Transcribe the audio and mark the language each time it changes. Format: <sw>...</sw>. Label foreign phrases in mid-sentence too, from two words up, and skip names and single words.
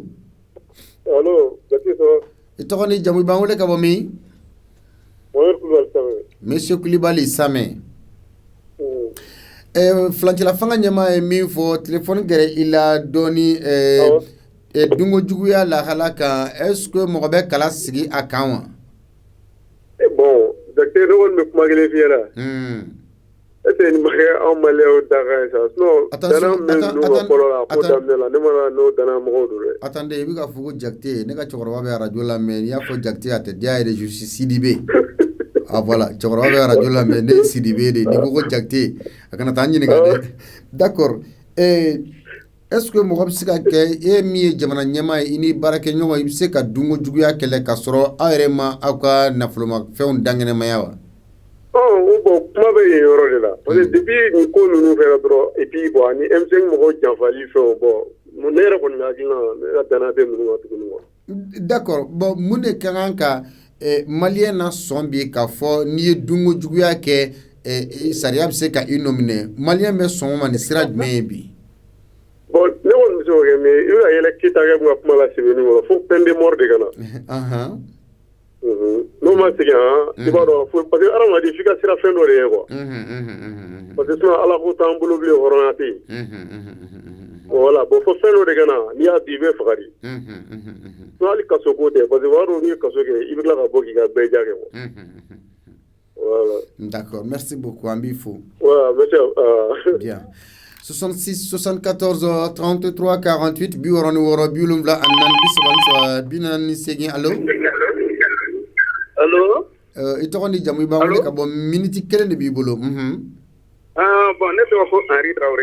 <bm>Allo Jati sɔ. I tɔgɔ ni jamu i b'an wele ka bɔ min? Mohamed Kulibali Samɛ. Monsieur Kulibali Samɛ. Flancɛla fanga ɲɛmaa ye min fɔ téléphone gɛrɛ i la dɔɔni dunko juguya lahala kan</bm> <fr>est-ce que</fr> <bm>mɔgɔ bɛ kala sigi a kan wa? Bon Jati ne kɔni bɛ kuma kelen f'i ɲɛna.</bm> <fr>Est-ce que</fr> <bm>nin ma kɛ anw maliyɛnw da kan ye sa sinon dana min ninnu ka fɔlɔ la ko daminɛ la ne mana n'o dana mɔgɔw don dɛ. Attendez i bɛ ka fɔ ko Jakite ne ka cɛkɔrɔba bɛ radio lamɛn n'i y'a fɔ Jakite a tɛ diya yɛrɛ</bm> <fr>je suis Sidibe.</fr> <bm>Ah voilà cɛkɔrɔba bɛ radio lamɛn ne ye Sidibe de n'i ko ko Jakite a kana taa n ɲininka dɛ.</bm> <fr>D'accord est-ce que</fr> <bm>mɔgɔ bɛ se ka kɛ e min ye jamana ɲɛmaa ye i ni baarakɛɲɔgɔn i bɛ se ka dunko juguya kɛlɛ ka sɔrɔ aw yɛrɛ ma aw ka nafolomafɛnw dankɛnɛmaya wa? Bon kuma bɛ yen yɔrɔ de la</bm> <fr>parce que depuis</fr> <bm>nin ko ninnu kɛra dɔrɔn</bm> <fr>et puis bon</fr> <bm>ani M5 mɔgɔw janfali fɛnw bon ne yɛrɛ kɔni hakilina ne ka danaya tɛ ninnu kan tuguni quoi. D'accord bon mun de ka kan ka maliyɛn na sɔn bi k'a fɔ n'i ye dunko juguya kɛ sariya bɛ se ka i nɔ minɛ maliyɛn bɛ sɔn o ma nin sira jumɛn ye bi? Bon ne kɔni bɛ se k'o kɛ mais i bɛ ka yɛlɛ Keyita kɛ ka kuma la Sɛbɛnni kɔrɔ fo</bm> <fr>peine de mort</fr> <bm>de ka na. N'o ma segin i b'a dɔn</bm> <fr>parce que</fr> <bm>hadamaden f'i ka sira fɛn dɔ de ye quoi.</bm> <fr>Parce que sinon</fr> <bm>Ala ko t'an bolo bilen hɔrɔnya tɛ yen. Voilà bon fo fɛn dɔ de ka na n'i y'a di i bɛ faga de. Sinon hali kaso ko tɛ</bm> <fr>parce que</fr> <bm>b'a dɔn n'i ye kaso kɛ i bɛ tila ka bɔ k'i ka bɛɛ ja kɛ quoi. Voilà.</bm> <fr>D'accord merci beaucoup</fr> <bm>an b'i fo.</bm> <fr>Voilà merci. Bien. 66 74 33 48 66 44 allo. Allo.</fr> <bm>I tɔgɔ ni jamu i b'an wele ka bɔ miniti kelen de b'i bolo. Bon ne tɔgɔ ko Henri Traoré.</bm>